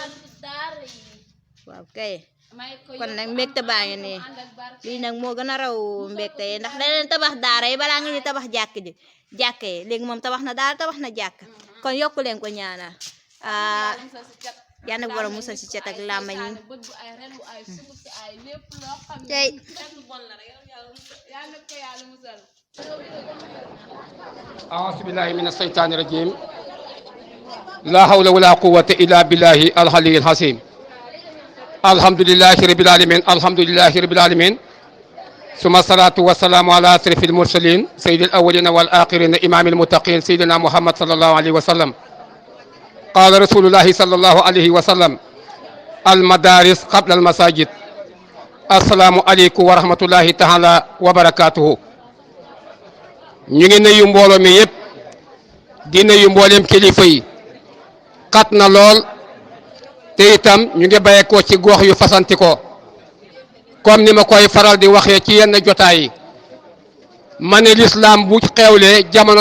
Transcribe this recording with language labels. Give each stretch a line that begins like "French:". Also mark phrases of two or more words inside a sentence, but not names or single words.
Wolof: waaw kay kon nag mbégte baa ngi nii lii nag moo gën a raw mbégte yi ndax leneen tabax daara yi balaa nga ñu tabax jàkk yi léegi moom tabax na daara tabax na jàkk kon yokku leen ko ñaanal yal na borom musal ci cet ak làmmañ tey
Arabic: أعوذ بالله من الشيطان الرجيم لا حول ولا قوة إلا بالله العلي العظيم الحمد لله رب العالمين الحمد لله رب العالمين ثم الصلاة والسلام على أشرف المرسلين سيد الأولين والآخرين إمام المتقين سيدنا محمد صلى الله عليه وسلم قال رسول الله صلى الله عليه وسلم المدارس قبل المساجد السلام عليكم ورحمة الله تعالى وبركاته
Wolof: ñu ngi nuyu mbooloo mi yëpp di nuyu mbooleem kilifa yi xat na lool te itam ñu ngi bàyyeekoo ci gox yu fasanti ko comme ni ma koy faral di waxee ci yenn jotaay yi ma ne lislaam bu xewlee jamono